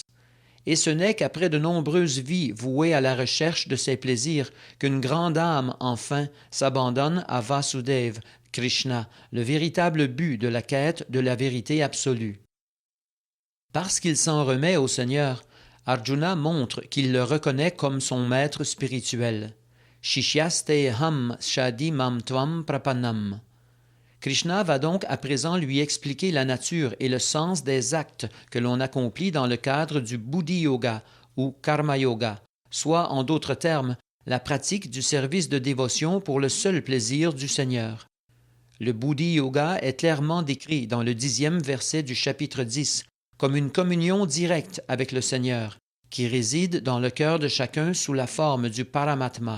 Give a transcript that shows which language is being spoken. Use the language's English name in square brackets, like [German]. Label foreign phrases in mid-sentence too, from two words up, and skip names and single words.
[French] Et ce n'est qu'après de nombreuses vies vouées à la recherche de ces plaisirs qu'une grande âme, enfin, s'abandonne à Vasudeva, Krishna, le véritable but de la quête de la vérité absolue. Parce qu'il s'en remet au Seigneur, Arjuna montre qu'il le reconnaît comme son maître spirituel. [Sanskrit] शिष्यस्ते अहं शाधि मां त्वां प्रपन्नम्. [French] Krishna va donc à présent lui expliquer la nature et le sens des actes que l'on accomplit dans le cadre du Buddhi Yoga ou Karma Yoga, soit en d'autres termes, la pratique du service de dévotion pour le seul plaisir du Seigneur. Le Buddhi Yoga est clairement décrit dans le 10e verset du chapitre 10, comme une communion directe avec le Seigneur, qui réside dans le cœur de chacun sous la forme du Paramatma.